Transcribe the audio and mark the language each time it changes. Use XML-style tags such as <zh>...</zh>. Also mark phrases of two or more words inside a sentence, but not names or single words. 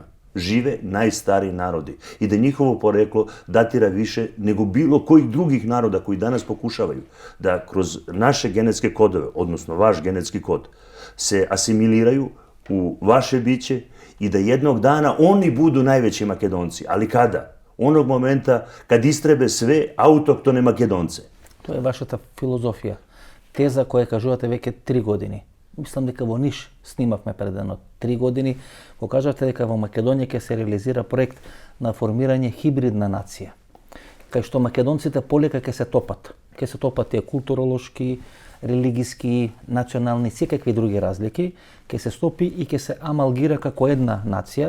<sr>Žive najstariji narodi i da njihovo poreklo datira više nego bilo kojih drugih naroda koji danas pokušavaju da kroz naše genetske kodove, odnosno vaš genetski kod, se asimiliraju u vaše biće i da jednog dana oni budu najveći Makedonci. Ali kada? Onog momenta kad istrebe sve autoktone Makedonce.</sr> <mk>Тоа е вашата филозофија. Теза која кажувате веќе 3 години. Мислам дека во Ниш снимавме пред едно 3 години, го кажавте дека во Македонија ќе се реализира проект на формирање хибридна нација. Кај што македонците полека ќе се топат. Ќе се топат тие културолошки, религиски, национални, секакви други разлики, ќе се стопи и ќе се амалгира како една нација.</mk>